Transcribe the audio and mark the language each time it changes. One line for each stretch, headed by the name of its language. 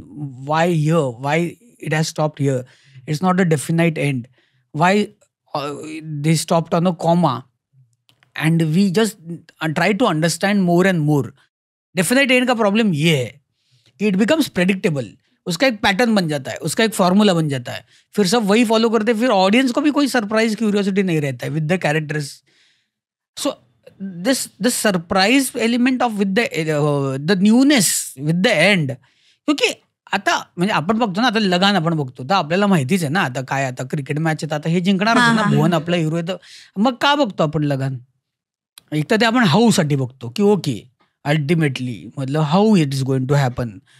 English: Why here? Why it has stopped here? It's not a definite end. Why they stopped on a comma? And we just try to understand more and more. Definite end
Hindi: का problem ये है कि
English: it becomes predictable.
Hindi: उसका एक pattern बन जाता है, उसका एक फॉर्मूला बन जाता है, फिर सब वही फॉलो करते हैं, फिर ऑडियंस को भी कोई सरप्राइज क्यूरियोसिटी नहीं रहता है
English: With the characters. So this surprise element of with the newness with the end.
Marathi: क्योंकि आता म्हणजे आपण बघतो ना, आता लगान आपण बघतो तर आपल्याला माहितीच आहे ना आता काय, आता क्रिकेट मॅच येतात, आता हे जिंकणार होतं ना, भुवन आपला हिरो आहे, तर मग का बघतो आपण लगान? एक तर ते आपण हाऊ साठी बघतो की
English: Okay ultimately मतलब how it is going to happen.